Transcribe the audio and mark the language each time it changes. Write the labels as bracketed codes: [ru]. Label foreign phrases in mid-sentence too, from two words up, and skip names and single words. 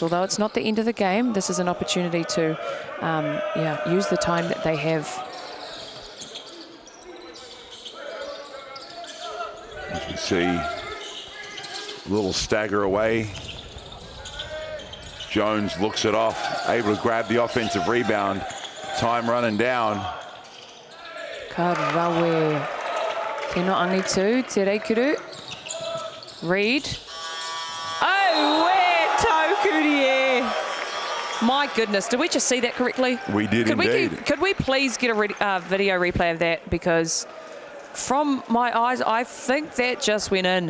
[en] Although it's not the end of the game, this is an opportunity to, use the time that they have. You can see a little stagger away. Jones looks it off, able to grab the offensive rebound. Time running down. [mi] Ka rawe. Tino angitu, te reikuru. Reed. Oh, where Tokurie. [en] My goodness, did we just see that correctly? We did indeed. Could we please get a video replay of that? Because from my eyes, I think that just went in.